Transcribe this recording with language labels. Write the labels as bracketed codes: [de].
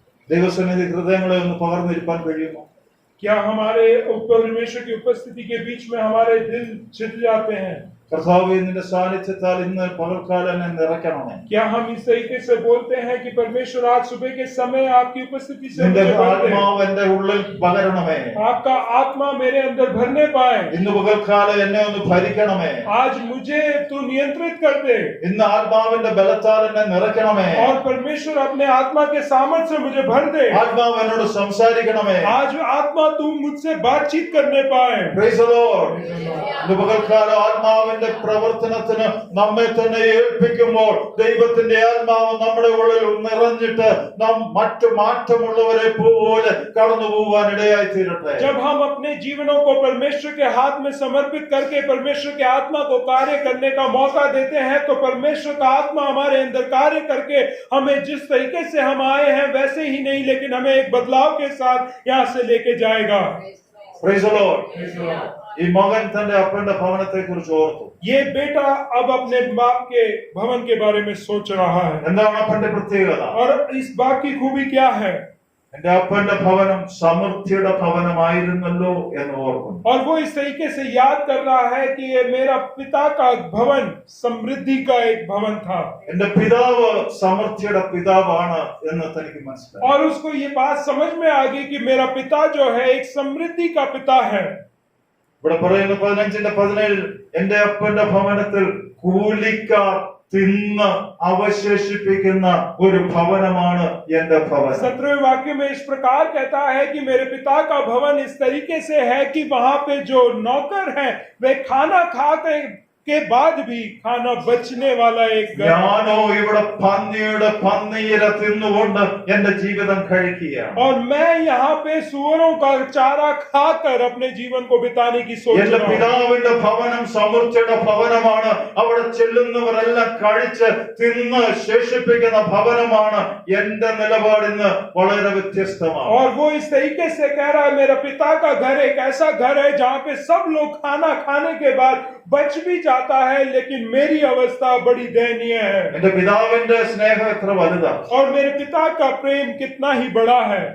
[ml] ദൈവസന്നിധി ഹൃദയങ്ങളെ ഒന്ന് പകർന്നിരിക്കാൻ കഴിയുമോ? [hi] क्या हमारे परमेश्वर की उपस्थिति के बीच में हमारे दिल छिद जाते हैं? [ml] കർത്താവേ നിന്റെ സാന്നിധ്യത്താൽ ഇന്ന് പകൽക്കാലം എന്നെ നിറയ്ക്കണമേ. [hi] क्या हम इस तरीके से बोलते हैं कि परमेश्वर आज सुबह के समय आपकी उपस्थिति से [ml] നിന്റെ [hi] मुझे भर दे, [ml] ആത്മാവ് എന്റെ ഉള്ളിൽ പകരണമേ. [hi] आपका आत्मा मेरे अंदर भरने पाए, [ml] ഇന്ന് പകൽക്കാലം എന്നെ ഒന്ന് ഭരിക്കണമേ. [hi] आज मुझे तू नियंत्रित कर दे, [ml] ഇന്ന് ആത്മാവിന്റെ ബലത്താൽ എന്നെ നിറയ്ക്കണമേ. [hi] और परमेश्वर अपने आत्मा के सामर्थ्य से मुझे भर दे। [ml] ആത്മാവ് എന്നോട് സംസാരിക്കണമേ. [hi] आज आत्मा तू मुझसे बातचीत करने पाए। [en] Praise the Lord. [ml] ഇന്ന് പകൽക്കാലം ആത്മാവിന്റെ പ്രവർത്തനത്തിന് നമ്മെ തന്നെ ഏൽപ്പിക്കുമ്പോൾ ദൈവത്തിന്റെ ആത്മാവ് നമ്മുടെ ഉള്ളിൽ നിറഞ്ഞിട്ട് നാം മറ്റു മാറ്റമുള്ളവരെ പോലെ കടന്നു പോകാൻ ഇടയായി തീരട്ടെ. [hi] जब हम अपने जीवनों को परमेश्वर के हाथ में समर्पित करके परमेश्वर के आत्मा को कार्य करने का मौका देते हैं, तो परमेश्वर का आत्मा हमारे अंदर कार्य करके हमें जिस तरीके से हम आए हैं वैसे ही नहीं, लेकिन हमें एक बदलाव के साथ यहाँ से लेके जाएगा। [en] Praise the Lord. [ml] ഈ മകൻ തന്റെ അപ്പന്റെ ഭവനത്തെ കുറിച്ച് ഓർത്തു. [hi] ये बेटा अब अपने बाप के भवन के बारे में सोच रहा है, [ml] എന്താണ് അപ്പന്റെ പ്രത്യേകത? [hi] और इस बात की खूबी क्या है? [ml] എന്റെ അപ്പന്റെ ഭവനം സമൃദ്ധിയുടെ ഭവനമായിരുന്നല്ലോ എന്ന് ഓർക്കുന്നു. [hi] और वो इस तरीके से याद कर रहा है कि ये मेरा पिता का भवन समृद्धि का एक भवन था, [ml] എന്റെ പിതാവ് സമൃദ്ധിയുടെ പിതാവാണ് എന്ന് തനിക്ക് മനസ്സിലായി. [hi] और उसको ये बात समझ में आ गई कि मेरा पिता जो है एक समृद्धि का पिता है। [ml] ഇവിടെ പറയുന്ന 15:17 എന്റെ അപ്പന്റെ ഭവനത്തിൽ കൂലിക്കാർ തിന്ന് അവശേഷിപ്പിക്കുന്ന ഒരു ഭവനമാണ് എന്റെ ഭവനം. [hi] 17वें वाक्य में इस प्रकार कहता है कि मेरे पिता का भवन इस तरीके से है कि वहां पे जो नौकर हैं वे खाना खाते के बाद भी खाना बचने वाला एक घर। [ml] ഞാനോ ഇവിടെ പന്നിയുടെ പന്നിയിര തിന്നുകൊണ്ട് എന്റെ ജീവിതം കഴിക്കുകയാണ്. [hi] और मैं यहाँ पे सुअरों का चारा खाकर अपने जीवन को बिताने की सोच [ml] എന്റെ [hi] रहा हूँ। [ml] പിതാവിന്റെ ഭവനം സമൃദ്ധിയുടെ ഭവനമാണ്. അവിടെ ചെല്ലുന്നവരെല്ലാം കഴിച്ച് തിന്ന് ശേഷിപ്പിക്കുന്ന ഭവനമാണ്. എന്റെ നിലപാടിന്ന് വളരെ വ്യത്യസ്തമാണ്. [hi] और वो इस तरीके से कह रहा है मेरा पिता का घर एक ऐसा घर है जहाँ पे सब लोग खाना खाने के बाद बच भी जाता है, लेकिन मेरी अवस्था बड़ी दयनीय है। [ml] എന്റെ പിതാവിന്റെ സ്നേഹം എത്ര വലുതാണ്. [hi] और मेरे पिता का प्रेम कितना ही बड़ा है।